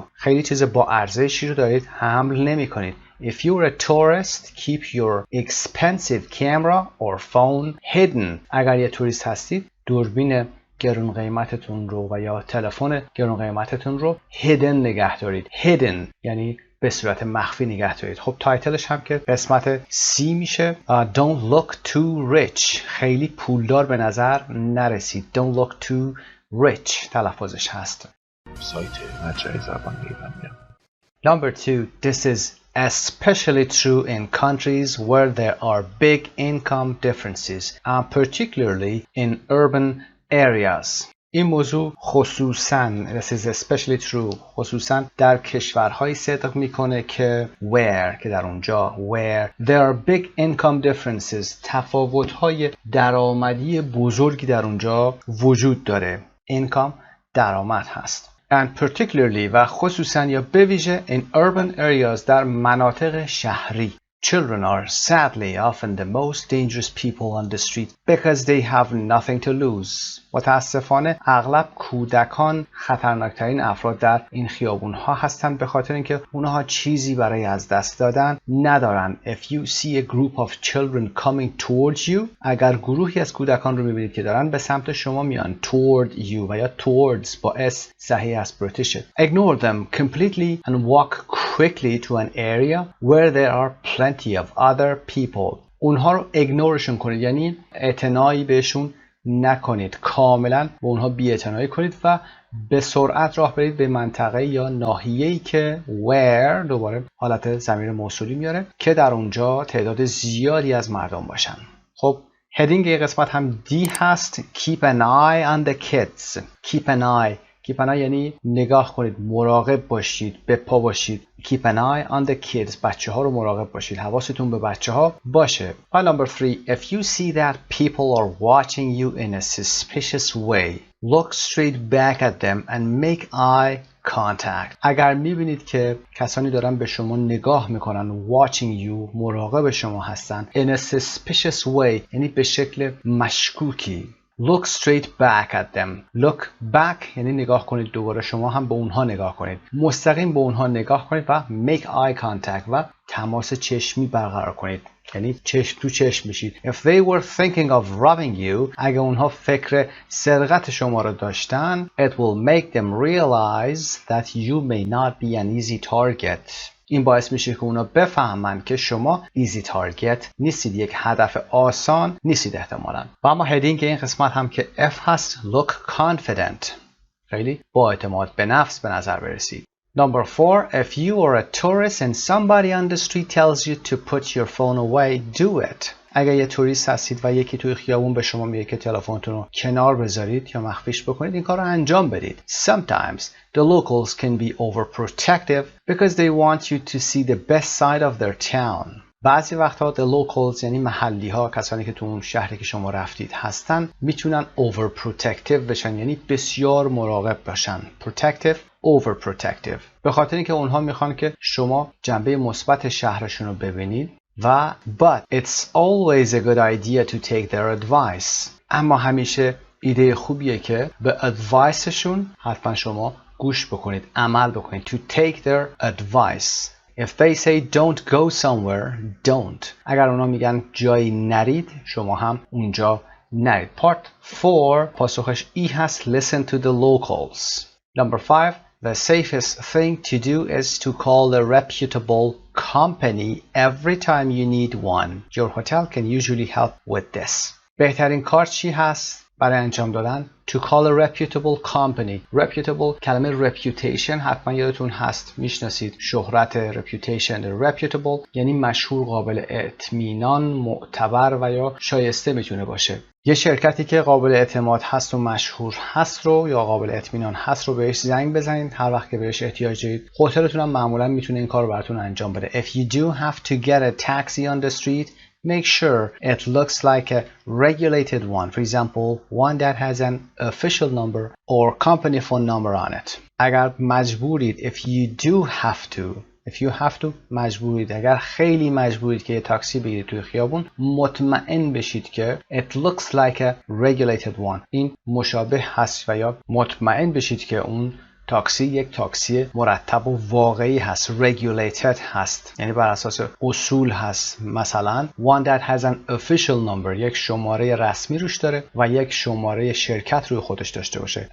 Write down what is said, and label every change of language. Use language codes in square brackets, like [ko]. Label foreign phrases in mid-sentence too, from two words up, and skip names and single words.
[fa] خیلی چیز با ارزشی رو دارید حمل نمی کنید. [en] If you're a tourist, keep your expensive camera or phone hidden. [fa] اگر یه توریست هستید دوربین گرون قیمتتون رو و یا تلفن گرون قیمتتون رو hidden نگه دارید. hidden یعنی به صورت مخفی نگه دارید. خب تایتلش هم که قسمت C میشه [en] Don't look too rich. [fa] خیلی پولدار به نظر نرسید. [en] Don't look too rich [fa] تلفظش هست. سایت مجموعه زبان ایرانی. [en] Number 2. This is especially true in countries where there are big income differences, particularly in urban areas. [fa] این موضوع خصوصاً [en] this is especially true [fa] خصوصاً در کشورهایی صدق میکنه که where که در اونجا [en] where there are big income differences [fa] تفاوت‌های درآمدی بزرگی در اونجا وجود داره. income درآمد هست. [en] and particularly [fa] و خصوصاً یا به ویژه [en] in urban areas [fa] در مناطق شهری. [en] Children are sadly often the most dangerous people on the street because they have nothing to lose. [fa] متاسفانه اغلب کودکان خطرناکترین افراد در این خیابون‌ها هستند به خاطر اینکه اونها چیزی برای از دست دادن ندارن. [en] If you see a group of children coming towards you. [fa] اگر گروهی از کودکان رو می‌بینید که دارن به سمت شما میان [en] toward you [fa] و یا towards با s صحیح از بریتیشه. [en] Ignore them completely and walk quickly to an area where there are plenty of other people. [fa] اونها رو ایگنورشون کنید، یعنی اعتنایی بهشون نکنید، کاملا به اونها بی‌اعتنایی کنید و به سرعت راه برید به منطقه یا ناحیه‌ای که where دوباره حالت ضمیر موصولی میاره که در اونجا تعداد زیادی از مردم باشن. خب هدینگ این قسمت هم دی هست. [en] Keep an eye on the kids. Keep an eye [fa] یعنی نگاه کنید، مراقب باشید، به پا باشید. [en] Keep an eye on the kids. [fa] بچه ها رو مراقب باشید، حواستون به بچه ها باشه. [en] File number 3. If you see that people are watching you in a suspicious way, look straight back at them and make eye contact. [fa] اگر میبینید که کسانی دارن به شما نگاه میکنن، [en] watching you، [fa] مراقب شما هستن، [en] in a suspicious way [fa] یعنی به شکل مشکوکی. [en] Look straight back at them. Look back [fa] یعنی نگاه کنید، دوباره شما هم به اونها نگاه کنید، مستقیم به اونها نگاه کنید و [en] make eye contact [fa] و تماس چشمی برقرار کنید، یعنی چشم تو چشم بشید. [en] If they were thinking of robbing you, [fa] اگه اونها فکر سرقت شما رو داشتن, [en] it will make them realize that you may not be an easy target. [fa] این باعث میشه که اونا بفهمن که شما [en] easy target [fa] نیستید، یک هدف آسان نیستید احتمالاً. و اما هدینگ این قسمت هم که F هست. [en] look confident. [fa] خیلی با اعتماد به نفس به نظر برسید. [en] Number 4. If you are a tourist and somebody on the street tells you to put your phone away, do it. [fa] اگر یه توریست هستید و یکی توی خیابون به شما میگه که تلفنتون رو کنار بذارید یا مخفیش بکنید، این کار رو انجام بدید. [en] Sometimes the locals can be overprotective because they want you to see the best side of their town. [fa] بعضی وقتها [en] the locals [fa] یعنی محلی ها، کسانی که تو اون شهری که شما رفتید هستن، میتونن overprotective بشن، یعنی بسیار مراقب باشن. [en] protective overprotective [fa] به خاطر اینکه اونها میخوان که شما جنبه مثبت شهرشون رو ببینید و [en] but it's always a good idea to take their advice. [fa] اما همیشه ایده خوبیه که به adviceشون حتما شما گوش بکنید، عمل بکنید. [en] to take their advice. If they say don't go somewhere, don't. [fa] اگر اونا میگن جایی نرید، شما هم اونجا نرید. [en] Part 4 [fa] پاسخش E هست. [en] listen to the locals. Number 5. The safest thing to do is to call a reputable company every time you need one. Your hotel can usually help with this. [fa] بهترین کار چی هست برای انجام دادن؟ [en] To call a reputable company. [fa] Reputable کلمه reputation حتما یادتون هست، میشناسید شهرت reputation. Reputable یعنی مشهور، قابل اطمینان، معتبر و یا شایسته میتونه باشه. یه شرکتی که قابل اعتماد هست و مشهور هست رو یا قابل اطمینان هست رو بهش زنگ بزنید هر وقت که بهش احتیاج دارید. هتلتون هم معمولا میتونه این کار رو براتون انجام بده. [en] If you do have to get a taxi on the street, make sure it looks like a regulated one. For example, one that has an official number or company phone number on it. [fa] اگر مجبورید [en] if you have to [fa] مجبورید، اگر خیلی مجبورید که یه تاکسی بگیرید توی خیابون، مطمئن بشید که [en] it looks like a regulated one. [fa] این مشابه هست و یا مطمئن بشید که اون تاکسی یک تاکسی مرتب و واقعی هست. regulated هست یعنی بر اساس اصول هست. [en] مثلا one that has an official number، [fa] یک شماره رسمی روش داره و یک شماره شرکت روی خودش داشته باشه.